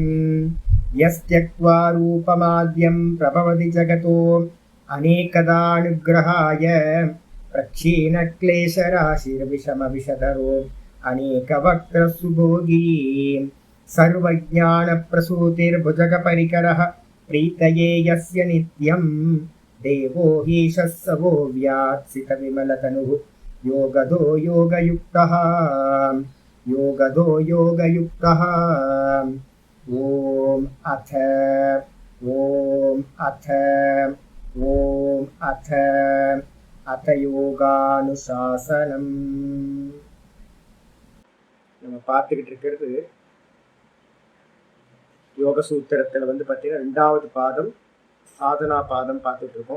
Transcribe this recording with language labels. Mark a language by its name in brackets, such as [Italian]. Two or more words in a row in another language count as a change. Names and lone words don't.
[Sanskrit] यस्त्यक्त्वा रूपमाद्यं प्रभवति जगतो अनेकदानुग्रहाय प्रक्षीणक्लेशराशिर्विषमविषधरो अनेकवक्त्रसुभोगी सर्वज्ञानप्रसूतिर्भुजगपरिकरः प्रीतये यस्य नित्यं देवो हीशः स वो व्यात्सितविमलतनुः योगदो योगयुक्तः योगदो योगयुक्तः। ॐ अथ யோகானுசாசனம். [Tamil] நம்ம பார்த்துக்கிட்டு இருக்கிறது யோக சூத்திரத்தில் பார்த்தீங்கன்னா 2வது பாதம் சாதனா பாதம் பார்த்துட்டு இருக்கோம்.